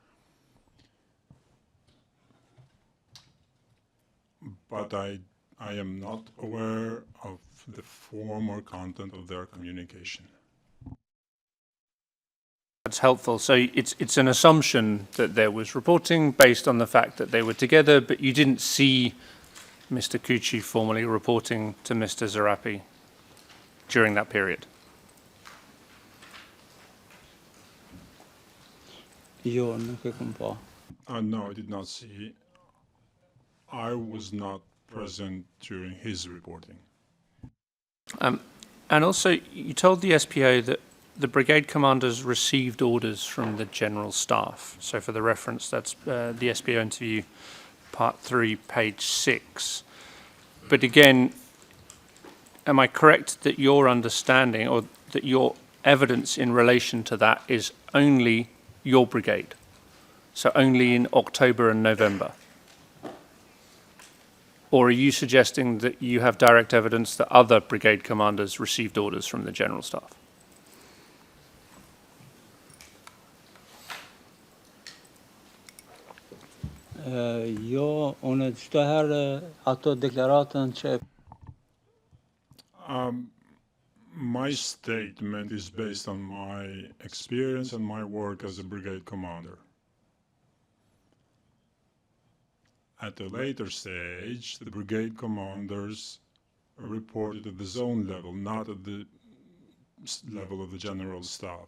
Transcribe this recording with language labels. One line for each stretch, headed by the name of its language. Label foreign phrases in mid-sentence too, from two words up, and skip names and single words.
English: But I am not aware of the form or content of their communication. That's helpful. So it's an assumption that there was reporting based on the fact that they were together, but you didn't see Mr. Kuqi formally reporting to Mr. Zirapi during that period.
Albanian: jo nuk e kam pa.
English: No, I did not see. I was not present during his reporting. And also, you told the SPO that the brigade commanders received orders from the general staff. So for the reference, that's the SPO interview, part 3, page 6. But again, am I correct that your understanding or that your evidence in relation to that is only your brigade? So only in October and November? Or are you suggesting that you have direct evidence that other brigade commanders received orders from the general staff?
Albanian: Jo, unë çdo herë ato deklaratën që
English: My statement is based on my experience and my work as a brigade commander. At a later stage, the brigade commanders reported at the zone level, not at the level of the general staff.